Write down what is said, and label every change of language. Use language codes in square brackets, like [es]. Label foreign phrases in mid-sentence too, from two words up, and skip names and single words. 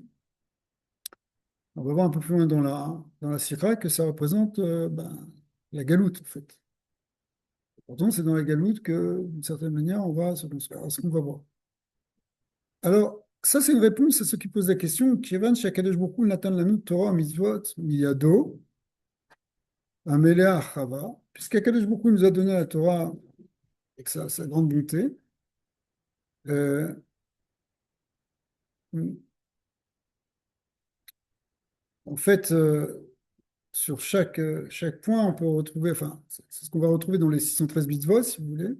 [fr] On va voir un peu plus loin dans la Sira que ça représente la galoute, en fait. Pourtant, c'est dans la galoute que, d'une certaine manière, on va se construire. Alors, ce qu'on va voir. Alors, ça, c'est une réponse à ceux qui posent la question. [he] כיון שהקדוש ברוך הוא נתן לנו תורה מצוות מידו המלאה חבה. [fr] Puisqu'Akadosh Baruch Hu nous a donné la Torah avec sa grande bonté, euh, en fait, sur chaque point, on peut retrouver, enfin, c'est ce qu'on va retrouver dans les 613 mitzvot, si vous voulez.